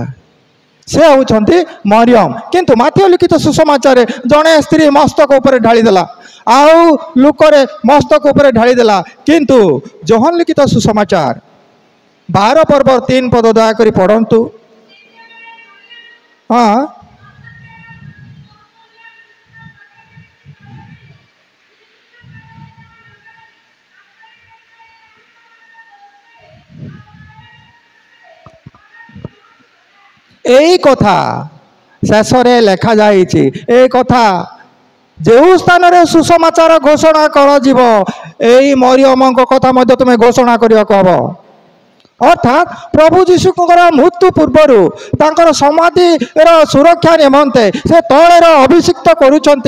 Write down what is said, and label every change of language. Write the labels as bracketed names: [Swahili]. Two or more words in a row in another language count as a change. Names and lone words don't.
[Odia] ସେ ହେଉଛନ୍ତି ମରିୟମ। କିନ୍ତୁ ମାଥିଉ ଲିଖିତ ସୁସମାଚାରରେ ଜଣେ ସ୍ତ୍ରୀ ମସ୍ତକ ଉପରେ ଢାଳିଦେଲା, ଆଉ ଲୁକରେ ମସ୍ତକ ଉପରେ ଢାଳିଦେଲା। କିନ୍ତୁ ଯୋହନ ଲିଖିତ ସୁସମାଚାର 12 ପର୍ବ 3 ପଦ ଦୟାକରି ପଢ଼ନ୍ତୁ। ହଁ, ଏଇ କଥା ଶେଷରେ ଲେଖା ଯାଇଛି। ଏଇ କଥା ଯେଉଁ ସ୍ଥାନରେ ସୁସମାଚାର ଘୋଷଣା କରାଯିବ, ଏଇ ମରିୟମଙ୍କ କଥା ମଧ୍ୟ ତୁମେ ଘୋଷଣା କରିବାକୁ ହେବ। ଅର୍ଥାତ୍ ପ୍ରଭୁ ଯୀଶୁଙ୍କର ମୃତ୍ୟୁ ପୂର୍ବରୁ ତାଙ୍କର ସମାଧିର ସୁରକ୍ଷା ନିମନ୍ତେ ସେ ତୈଳର ଅଭିଷିକ୍ତ କରୁଛନ୍ତି।